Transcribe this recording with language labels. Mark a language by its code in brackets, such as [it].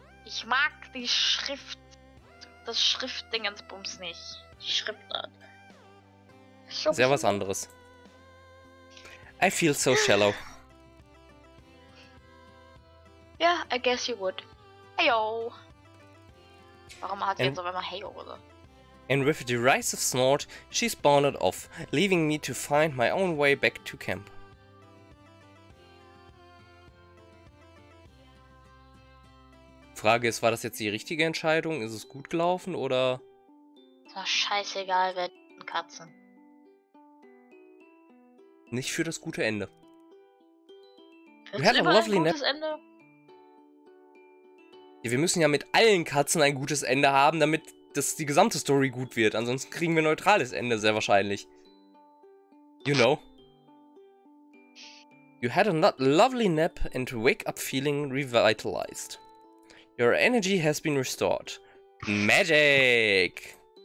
[de] Ich mag die Schrift, das Schriftdingensbums nicht. Die Schriftart. Ist ja was anderes. [en] I feel so shallow. Yeah, I guess you would. Heyo. [de] Warum hat sie jetzt auf einmal Heyo oder? [en] And with a derisive snort, she's bounded off, leaving me to find my own way back to camp. [de] Frage ist, war das jetzt die richtige Entscheidung? Ist es gut gelaufen oder? Ist doch scheißegal, wer Katzen. Nicht für das gute Ende. [en] We had a lovely [de] ein gutes Ende? Ja, wir müssen ja mit allen Katzen ein gutes Ende haben, damit die gesamte Story gut wird. Ansonsten kriegen wir ein neutrales Ende, sehr wahrscheinlich. [en] You know. You had a lovely nap and wake up feeling revitalized. Your energy has been restored. Magic!